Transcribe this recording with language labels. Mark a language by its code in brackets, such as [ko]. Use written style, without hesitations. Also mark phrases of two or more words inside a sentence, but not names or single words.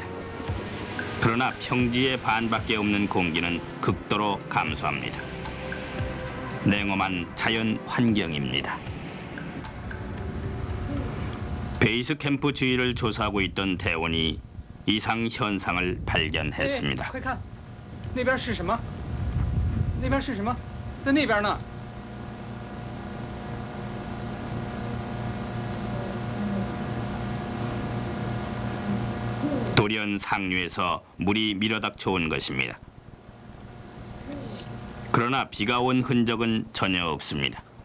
[ko] 그러나 평지의 반밖에 없는 공기는 극도로 감소합니다. 냉엄한 자연 환경입니다. 베이스 캠프 주위를 조사하고 있던 대원이 이상 현상을 발견했습니다. [zh] 快看，那边是什么？那边是什么？在那边呢。 [ko] 돌연 상류에서 물이 밀어닥쳐 온 것입니다. 그러나 비가 온 흔적은 전혀 없습니다.